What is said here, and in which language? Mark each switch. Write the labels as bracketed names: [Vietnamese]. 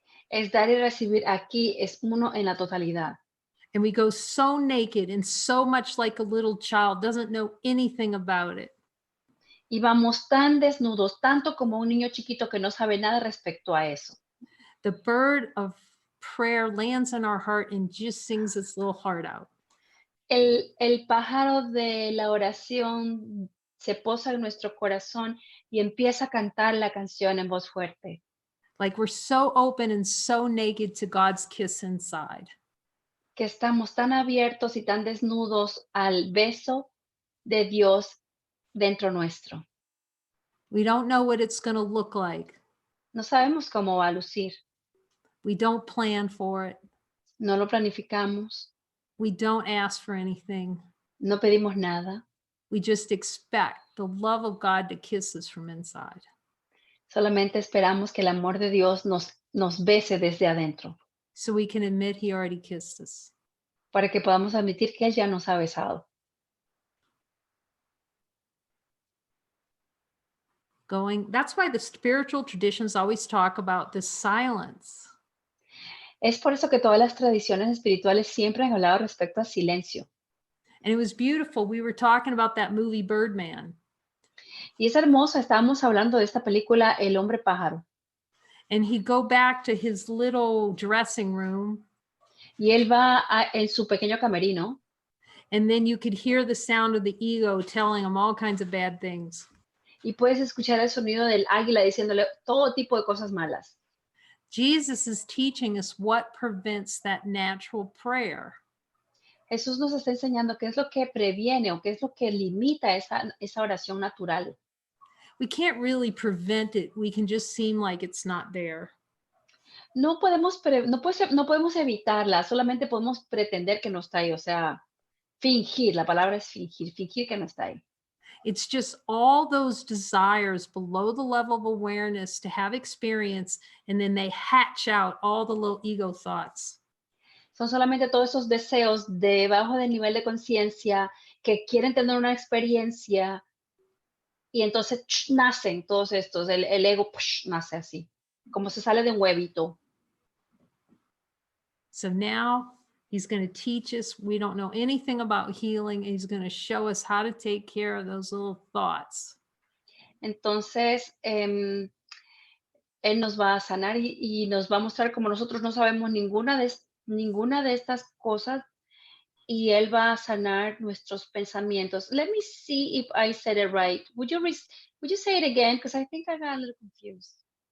[Spanish] Es dar y recibir aquí, es uno en la totalidad. [English] And we go so naked and so much like a little child, doesn't know anything about it. [Spanish] Y vamos tan desnudos, tanto como un niño chiquito que no sabe nada respecto a eso. [English] The bird of prayer lands in our heart and just sings its little heart out. [Spanish] El pájaro de la oración se posa en nuestro corazón y empieza a cantar la canción en voz fuerte. [English] Like we're so open and so naked to God's kiss inside. [Spanish] Que estamos tan abiertos y tan desnudos al beso de Dios dentro nuestro. [English] We don't know what it's going to look like. [Spanish] No sabemos cómo va a lucir, [English] We don't plan for it. [Spanish] no lo planificamos, [English] We don't ask for anything. [Spanish] no pedimos nada, [English] We just expect the love of God to kiss us from inside. [Spanish] solamente esperamos que el amor de Dios nos bese desde adentro, [English] So we can admit he already kissed us. [Spanish] para que podamos admitir que Él ya nos ha besado. [English] That's why the spiritual traditions always talk about this silence. [Spanish] Es por eso que todas las tradiciones espirituales siempre han hablado respecto al silencio. [English] And it was beautiful. We were talking about that movie Birdman. [Spanish] Y es hermoso, estábamos hablando de esta película El hombre pájaro. [English] And he'd go back to his little dressing room. [Spanish] Y él va en su pequeño camerino. [English] And then you could hear the sound of the ego telling him all kinds of bad things. [Spanish] Y puedes escuchar el sonido del águila diciéndole todo tipo de cosas malas. [English] Jesus is teaching us what prevents that natural prayer. [Spanish] Jesús nos está enseñando qué es lo que previene o qué es lo que limita esa oración natural. [English] We can't really prevent it. We can just seem like it's not there. [Spanish] No podemos evitarla, solamente podemos pretender que no está ahí. O sea, Fingir, la palabra es fingir, fingir que no está ahí. [English] It's just all those desires below the level of awareness to have experience, and then they hatch out all the little ego thoughts. [Spanish] Son solamente todos esos deseos debajo del nivel de conciencia que quieren tener una experiencia y entonces nacen todos estos, el ego nace así, como se sale de un huevito. [English] So now he's going to teach us. We don't know anything about healing. And he's going to show us how to take care of those little thoughts. [Spanish] Entonces, él nos va a sanar y nos va a mostrar como nosotros no sabemos ninguna de estas cosas y él va a sanar nuestros pensamientos. [English] Let me see if I said it right. Would you say it again? Because I think I got a little confused.